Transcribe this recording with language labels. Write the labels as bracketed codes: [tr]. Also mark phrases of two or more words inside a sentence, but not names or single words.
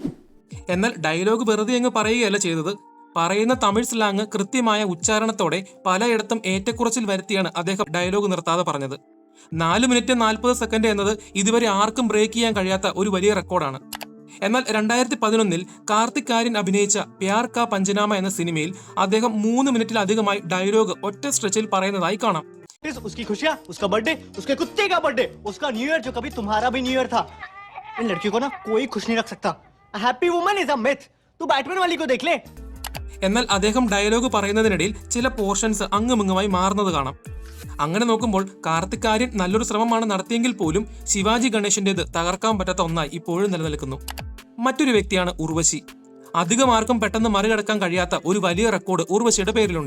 [ml] എന്നാൽ ഡയലോഗ് വെറുതെ അങ്ങ് പറയുകയല്ല ചെയ്തത്. പറയുന്ന തമിഴ് സ്ലാങ് കൃത്യമായ ഉച്ചാരണത്തോടെ പലയിടത്തും ഏറ്റക്കുറച്ചിൽ വരുത്തിയാണ് അദ്ദേഹം ഡയലോഗ് നിർത്താതെ പറഞ്ഞത്. 4 മിനിറ്റ് 40 സെക്കൻഡ് എന്നത് ഇതുവരെ ആർക്കും ബ്രേക്ക് ചെയ്യാൻ കഴിയാത്ത ഒരു വലിയ റെക്കോർഡാണ്. എന്നാൽ 2011 കാർത്തിക് ആര്യൻ അഭിനയിച്ച പ്യാർ കാ പഞ്ചനാമ എന്ന സിനിമയിൽ അദ്ദേഹം 3 മിനിറ്റിലധികമായി ഡയലോഗ് ഒറ്റ സ്ട്രെച്ചിൽ പറയുന്നതായി കാണാം. [hi] उसकी खुशियां, उसका बर्थडे, उसके कुत्ते का बर्थडे, उसका [en] new year [hi] जो कभी तुम्हारा भी [en] new year [hi] था. इन लड़कियों को ना कोई खुश नहीं रख सकता. [en] A happy woman is a myth. [hi] तू बैटमैन वाली को देख ले. [ml] എന്നാൽ അദ്ദേഹം ഡയലോഗ് പറയുന്നതിനിടയിൽ ചില പോർഷൻസ് അങ്ങുമിങ്ങുമായി മാറുന്നത് കാണാം. അങ്ങനെ നോക്കുമ്പോൾ കാർത്തിക് ആര്യൻ നല്ലൊരു ശ്രമമാണ് നടത്തിയെങ്കിൽ പോലും ശിവാജി ഗണേശന്റേത് തകർക്കാൻ പറ്റാത്ത ഒന്നായി ഇപ്പോഴും നിലനിൽക്കുന്നു. മറ്റൊരു വ്യക്തിയാണ് ഉർവശി. അധികം ആർക്കും പെട്ടെന്ന് മറികടക്കാൻ കഴിയാത്ത ഒരു വലിയ റെക്കോർഡ് ഉർവശിയുടെ പേരിലുണ്ട്.